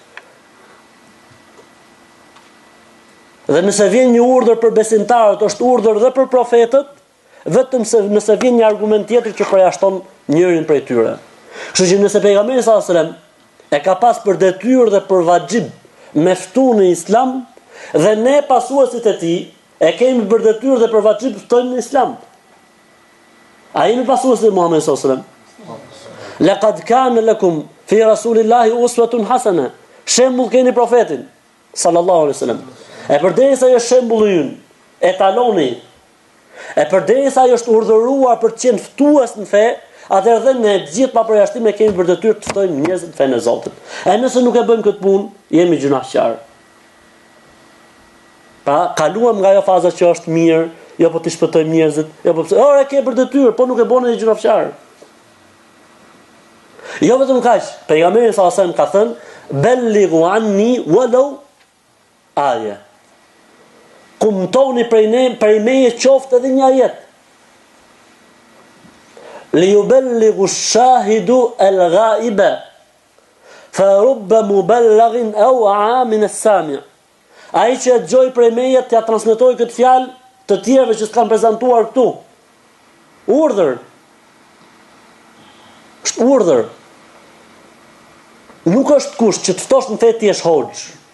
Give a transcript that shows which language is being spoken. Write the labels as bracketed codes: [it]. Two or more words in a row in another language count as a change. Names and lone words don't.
[sq] Dhe nëse vjen një urdhër për besimtarët, është urdhër edhe për profetët, vetëm nëse vjen një argument tjetër që përjashton njërin prej tyre. Kështu që nëse pejgamberi [ar] صلى الله عليه وسلم [sq] e ka pas për detyrë dhe për vajib me ftu në Islam, dhe ne pasuesit e tij e kemi për detyrë dhe për vajib ftojmë në Islam. A jemi pasuesit e Muhamedit [ar] صلى الله عليه وسلم? لقد كان لكم في رسول الله أسوة حسنة. [sq] Shembull keni profetin [ar] صلى الله عليه وسلم. [sq] E përderisa ajo shembulli ynë, etaloni, e përderisa ajo është urdhëruar për të qenë ftues në fe, atëherë dhe ne gjithë pa përjashtim e kemi për detyrë të ftojmë njerëzit në fenë e Zotit. E nëse nuk e bëjmë këtë punë, jemi gjunaqtar. Pa kaluam nga ajo faza që është mirë, jo po të shpëtojmë njerëzit, jo po pse, e ke për detyrë, po nuk e bën edhe gjunaqtar. Jo vetëm kaq, pejgamberi [ar] صلى الله عليه وسلم [sq] ka thënë [ar] بلغوا عني ولو آية. [sq] Kumtoni prej meje qoftë edhe një ajet. [ar] ليبلغ الشاهد الغائب فرب مبلغ أوعى من السامع'. [sq] Ai që dëgjoi prej meje t'ia transmetoi këtë fjalë të tjerëve që s'kan prezantuar këtu. Urdhër. Është urdhër. Nuk është kusht që të ftosh në fe ti jesh hoxh.